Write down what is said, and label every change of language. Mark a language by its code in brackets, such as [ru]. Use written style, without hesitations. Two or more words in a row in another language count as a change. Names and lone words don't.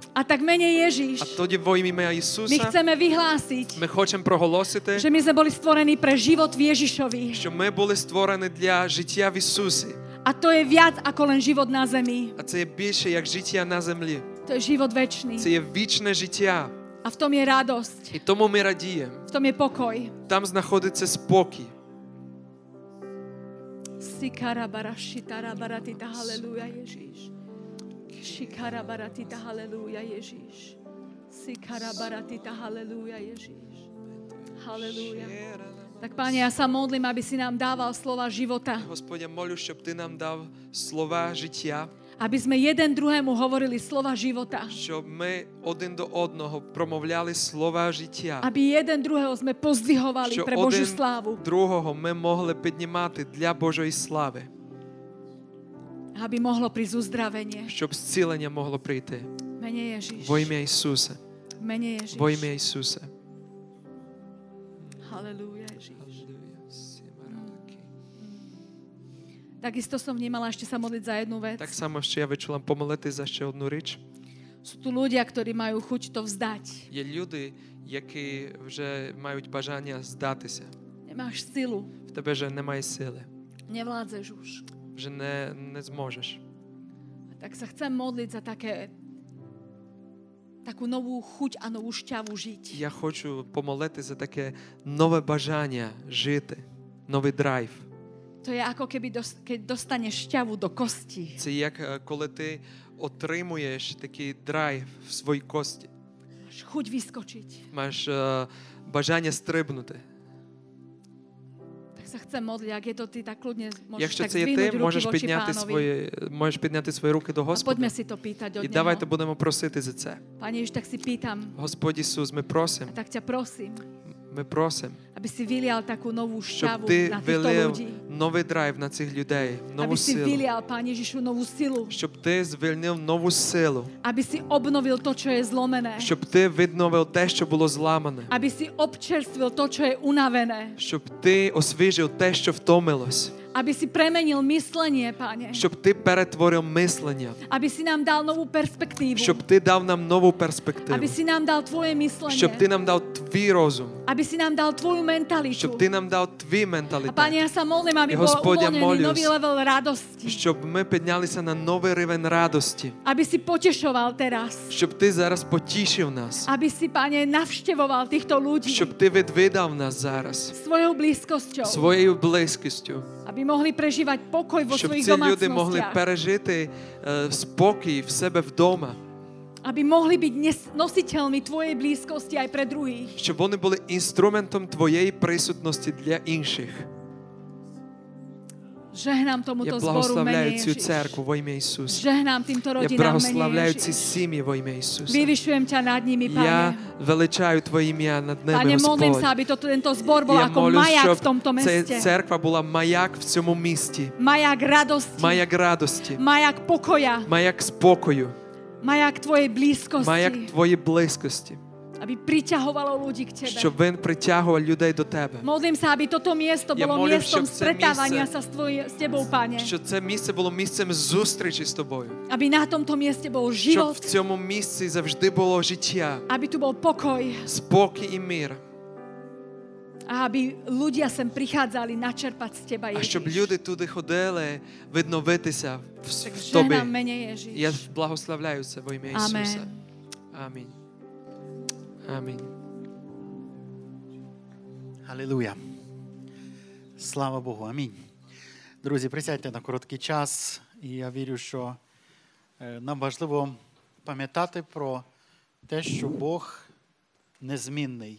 [sk] A tak mene [uk] А [sk] Ježiš, [uk] тоді во ім'я [sk] my [uk] Ісуса [sk] chceme vyhlásiť, [uk] ми хочемо проголосити, [sk] že my sme boli stvorení pre život v Ježišovi. [uk] що ми були створені для життя в Ісусі. [sk] A to je viac ako len život na zemi. [uk] А це є більше, як життя на землі. [sk] To je život večný. [uk] Це є вічне життя. [sk] A v tom je radosť, [uk] І тому ми радіємо. [sk] v tom je pokoj. [uk] Там знаходиться спокій. [sk] Sikarabarashitarabaratita, halleluja, Ježiš. Shikarabaratita, halleluja, Ježiš. Sikarabaratita, halleluja, Ježiš. Halleluja. Tak, Páne, ja sa modlím, aby si nám dával slova života. [uk] Господь, я молю, щоб ти нам дав слова життя, [sk] Aby sme jeden druhému hovorili slova života. [uk] щоб ми один до одного промовляли слова життя, [sk] Aby jeden druhého sme pozdvihovali [uk] що [sk] pre Božiu [uk] один [sk] slávu. [uk] другого ми могли піднімати для Божої слави, [sk] Aby mohlo prísť uzdravenie. [uk] щоб зцілення могло прийти. [sk] Mene Ježiš. [uk] Во ім'я Ісуса. [sk] Mene Ježiš. [uk] Во ім'я Ісуса. [sk] Halelúja, Ježiš. Takisto som vnímala ešte sa modliť za jednu vec. [uk] Так само ще я відчула помолити за ще одну річ. [sk] Sú tu ľudia, ktorí majú chuť to vzdať. [uk] Є люди, які вже мають бажання здатися. [sk] Nemáš silu, [uk] В тебе вже немає сили. [sk] nevládzeš už. [uk] Вже не зможеш. [sk] Tak sa chcem modliť za takú novú chuť a novú šťavu žiť. [uk] Я хочу помолити за таке нове бажання жити, новий драйв. [sk] To je ako keby keď dostaneš šťavu do kostí. [uk] Це як коли ти отримуєш такий драйв в своїй кості. [sk] Máš chuť vyskočiť. [uk] Маєш бажання стрибнути. [sk] Tak sa chcem modliť, ak je to ty, tak kľudne môžeš [uk] Якщо [sk] tak [uk] це є [sk] zdvihnúť [uk] ти, [sk] ruky [uk] можеш [sk] voči pánovi. [uk] можеш підняти свої руки до [sk] A [uk] Господа. [sk] poďme si to pýtať od [uk] І давайте [sk] Neho. [uk] будемо просити за це. [sk] Pane Ježiš, tak si pýtam, [uk] Господь Ісус, ми просимо, [sk] a tak ťa prosím, aby aby si vylial takú novú [uk] щоб [sk] šťavu [uk] ти [sk] na týchto [uk] вилив [sk] ľudí. [uk] новий драйв на цих людей, нову [sk] Aby si [uk] силу. [sk] vylial, Pane Ježišu, novú silu. [uk] Щоб ти звільнив нову силу. [sk] Aby si obnovil to, čo je zlomené. [uk] Щоб ти відновив те, що було зламане. [sk] Aby si občerstvil to, čo je unavené. [uk] Щоб ти освіжив те, що втомилось. [sk] Aby si premenil myslenie, Pane. [uk] Щоб ти перетворив мислення. [sk] Aby si nám dal novú perspektívu. [uk] Щоб ти дав нам нову перспективу. [sk] Aby si nám dal tvoje myslenie. [uk] Щоб ти нам дав твій розум. [sk] Aby si nám dal tvoju mentalitu. [uk] Щоб ти нам дав твій [sk] A [uk] менталітет. [sk] Pane, ja sa modlím, aby [uk] I [sk] bol [uk] Господь, ja [sk] uvoľnený [uk] молюсь, [sk] nový level radosti. [uk] Щоб ми піднялися на новий рівень радості. [sk] Aby si potešoval teraz. [uk] Щоб ти зараз потішив нас. [sk] Aby si, Pane, navštevoval týchto ľudí [uk] Щоб ти відвідав нас зараз. [sk] svojou blízkosťou. [uk] Своєю близькістю. [sk] Aby mohli prežívať pokoj vo [uk] Щоб [sk] svojich [uk] ці люди могли [sk] domácnostiach. [uk] пережити спокій в себе вдома. [sk] Aby mohli byť nositeľmi tvojej blízkosti aj pre druhých. [uk] Щоб вони були інструментом твоєї присутності для інших. [sk] Žehnám tomuto [uk] Я [sk] zboru [uk] благословляю [sk] mene [uk] цю [sk] Ježiš. [uk] церкву во ім'я Ісуса. [sk] Žehnám týmto [uk] Я [sk] rodinám mene [uk] благословляю ці [sk] Ježiš. [uk] сім'ї во ім'я Ісуса. [sk] Vyvyšujem ťa nad nimi, [uk] Я [sk] Pane. [uk] величаю Твоє ім'я над ними, [sk] Pane, modlím [uk] Господь. [sk] sa, aby tento zbor bol [uk] Я [sk] ako [uk] молюсь, [sk] majak [uk] щоб [sk] v tomto [uk] ця [sk] meste. [uk] церква була маяк в цьому місті. [sk] Majak radosti. [uk] Маяк радості. [sk] Majak pokoja. [uk] Маяк спокою. [sk] Majak tvojej blízkosti. [uk] Маяк Твоєї близькості. [sk] Aby priťahovalo ľudí k tebe. [uk] Щоб він притягував людей до Тебе. [sk] Modlím sa, aby toto miesto [uk] Ja [sk] bolo [uk] modlím, [sk] miestom [uk] щоб це [sk] stretávania [uk] місце- [sk] sa s tebou, Pane. [uk] Щоб це місце було місцем зустрічі з Тобою. [sk] Aby na tomto mieste bol [uk] Щоб [sk] život. [uk] в цьому місці завжди було життя, [sk] Aby tu bol pokoj. [uk] спокій і мир. [sk] A aby ľudia sem prichádzali načerpať z teba, [uk] А щоб [sk] Ježiš. [uk] люди туди ходили відновитися [sk] Tak [uk] в Тобі. [sk] žehnám mene Ježiš. [uk] Я благословляю це во ім'я Ісуса. [sk] Amen. [uk] Амінь. Амінь. Алілуя. Слава Богу. Амінь. Друзі, присядьте на короткий час. І я вірю, що нам важливо пам'ятати про те, що Бог незмінний.